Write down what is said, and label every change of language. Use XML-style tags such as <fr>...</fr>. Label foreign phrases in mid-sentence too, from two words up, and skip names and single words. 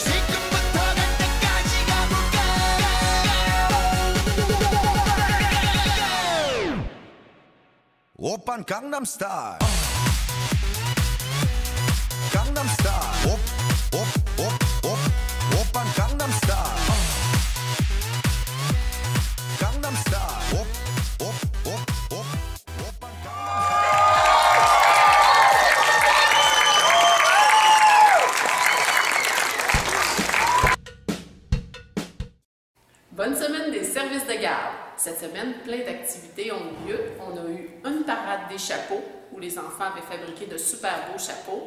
<ko>지금부터 갈 때까지 가볼까 오빤 강남스타일 강남스타일 오빤 강남스타일 강남스타일 오빤</ko> <fr>Bonne semaine des services de garde. Cette semaine, plein d'activités ont eu lieu. On a eu une parade des chapeaux où les enfants avaient fabriqué de super beaux chapeaux.</fr>